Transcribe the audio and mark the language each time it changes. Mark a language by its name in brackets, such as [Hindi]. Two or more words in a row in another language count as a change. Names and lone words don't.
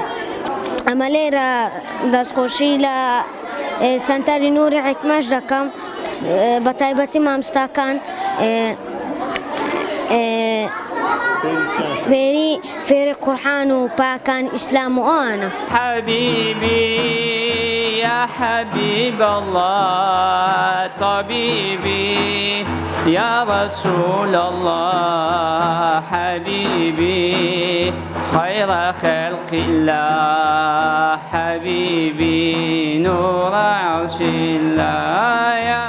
[Central Kurdish] ئەمە لێرە دەستخۆشی لە سەنتەری نوری حیکمەش دەکەم بە تایبەتی مامۆستاکان فێری قورئان و پاکان ئیسلام و ئەوانە. [Arabic] حبيبي يا حبيب الله طبيبي يا رسول الله حبيبي خير خلق الله حبيبي نور عرش الله يا